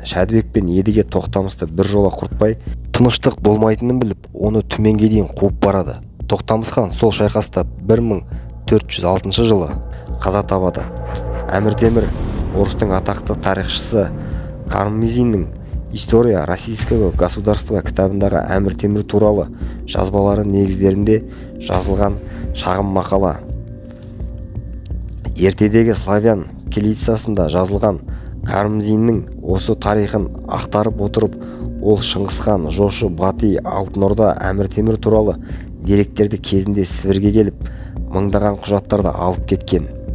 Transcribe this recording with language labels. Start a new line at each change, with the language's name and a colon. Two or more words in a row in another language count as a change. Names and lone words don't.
Kazakh: Шәдібек пен Едіге Тоқтамысты бір жола құртпай, тыныштық болмайтынын біліп, оны Түменге дейін қуып барады. Тоқтамыс хан сол шайқаста 1406 жылы қаза табады. Әмір Темір орыстың атақты тарихшысы Карамзиннің «История российского государства» кітабындағы Әмір Темір туралы жазбалары негіздерінде жазылған шағын мақала. Ертедегі славян кириллицасында жазылған Карамзиннің осы тарихын ақтарып отырып, ол Шыңғыс хан, Жошы, Батый, Алтын Орда, Әмір Темір туралы деректерді кезінде Сібірге келіп, мыңдаған құжаттарды алып кеткен.